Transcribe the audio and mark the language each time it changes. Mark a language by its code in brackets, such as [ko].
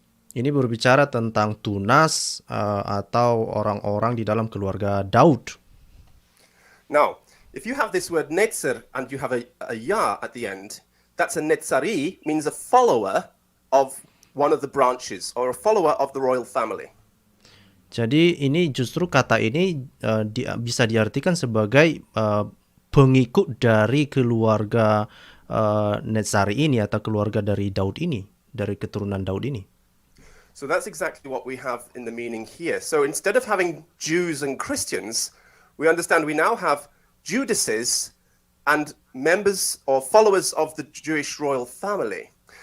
[id] Ini berbicara tentang tunas atau orang-orang di dalam keluarga Daud. [en] Now, if you have this word netzer and you have a ya at the end, that's a netzari, means a follower of one of the branches or a follower of the royal family. [id] Jadi ini justru kata ini bisa diartikan sebagai pengikut dari keluarga Netzari ini atau keluarga dari Daud ini, dari keturunan Daud ini. [en] So that's exactly what we have in the meaning here. So instead of having Jews and Christians, we understand we now have Judases and members or followers of the Jewish royal family.